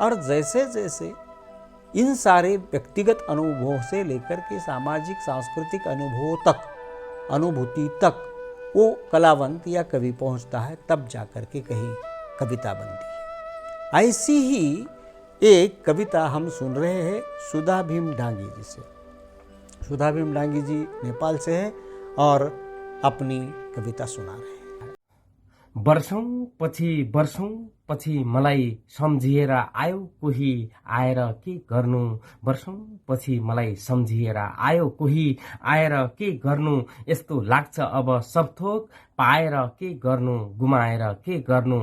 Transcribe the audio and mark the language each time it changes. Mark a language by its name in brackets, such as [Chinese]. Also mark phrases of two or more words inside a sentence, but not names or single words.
[Hindi] और जैसे जैसे इन सारे व्यक्तिगत अनुभवों से लेकर के सामाजिक सांस्कृतिक अनुभवों तक, अनुभूति तक वो कलावंत या कवि पहुंचता है, तब जाकर के कहीं कविता बनती है। ऐसी ही एक कविता हम सुन रहे हैं सुधा भीम डांगी जी से। सुधा भीम डांगी जी नेपाल से है और अपनी कविता सुना रहे हैं। [Nepali] वर्षौं पछि मलाई सम्झिएर आयो कोही आएर के गर्नु। वर्षौं पछि मलाई सम्झिएर आयो कोही आएर के गर्नु। यस्तो लाग्छ अब सब थोक पाएर के गर्नु, गुमाएर के गर्नु।